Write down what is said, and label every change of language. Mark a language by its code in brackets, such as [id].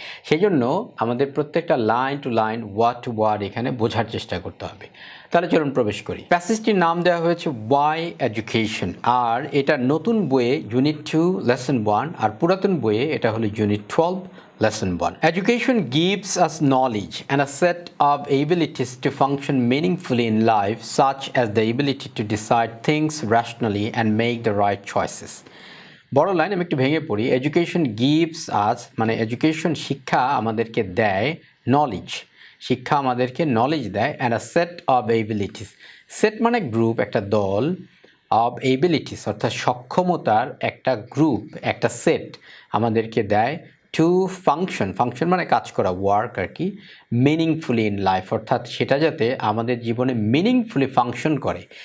[bn] সেই জন্য আমাদের প্রত্যেকটা line to line, word two word এখানে বোঝার চেষ্টা করতে হবে। তাহলে চলুন প্রবেশ করি। প্যাসেজটির নাম দেওয়া হয়েছে ওয়াই এডুকেশন, আর এটা নতুন বইয়ে ইউনিট 2 লেসন 1, আর পুরাতন বইয়ে এটা হলো unit 12 Lesson 1. [en] Education gives us knowledge and a set of abilities to function meaningfully in life, such as the ability to decide things rationally and make the right choices. [bn] বড় line আমি একটু ভেঙে পড়ি। [en] education gives us [bn] মানে education শিক্ষা আমাদেরকে দেয়, knowledge শিক্ষা আমাদেরকে নলেজ দেয়, [en] and a set of abilities, [bn] set মানে গ্রুপ, একটা দল, অব এবিলিটিস অর্থাৎ সক্ষমতার একটা গ্রুপ, একটা সেট আমাদেরকে দেয় [en] to function, [bn] ফাংশন মানে কাজ করা, ওয়ার্ক আর কি, [en] meaningfully in life [bn] অর্থাৎ সেটা যাতে আমাদের জীবনে মিনিংফুলি ফাংশন করে।